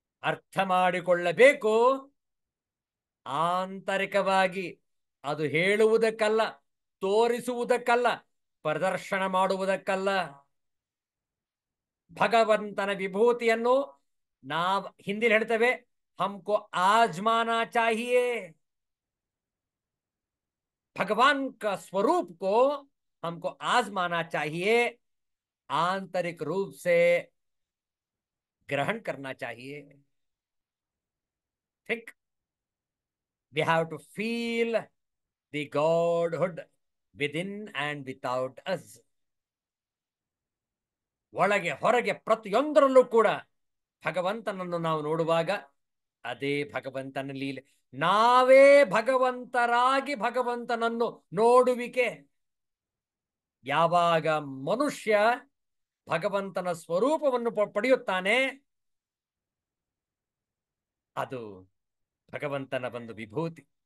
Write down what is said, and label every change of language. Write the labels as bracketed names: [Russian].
[Kannada] ಅರ್ಥ ಮಾಡಿಕೊಳ್ಳಬೇಕು ಆಂತರಿಕವಾಗಿ. ಅದು ಹೇಳುವುದಕ್ಕಲ್ಲ, ತೋರಿಸುವುದಕ್ಕಲ್ಲ, ಪ್ರದರ್ಶನ ಮಾಡುವುದಕ್ಕಲ್ಲ. ಭಗವಂತನ ವಿಭೂತಿಯನ್ನು ನಾವು ಹಿಂದಿ ಹೇಳ್ತೇವೆ, [Hindi] ಹಮ್ಕೋ ಆಜ್ಮಾನಾ ಚಾಹಿಯೇ. भगवान का स्वरूप को हमको आजमाना चाहिए, आंतरिक रूप से ग्रहण करना चाहिए. [English] Think, we have to feel the godhood within and without us. [Kannada] ಒಳಗೆ ಹೊರಗೆ ಪ್ರತಿಯೊಂದರಲ್ಲೂ ಕೂಡ ಭಗವಂತನನ್ನು ನಾವು ನೋಡುವಾಗ ಅದೇ ಭಗವಂತನ ಲೀಲೆ. ನಾವೇ ಭಗವಂತರಾಗಿ ಭಗವಂತನನ್ನು ನೋಡುವಿಕೆ. ಯಾವಾಗ ಮನುಷ್ಯ ಭಗವಂತನ ಸ್ವರೂಪವನ್ನು ಪಡೆಯುತ್ತಾನೆ, ಅದು ಭಗವಂತನ ಒಂದು ವಿಭೂತಿ.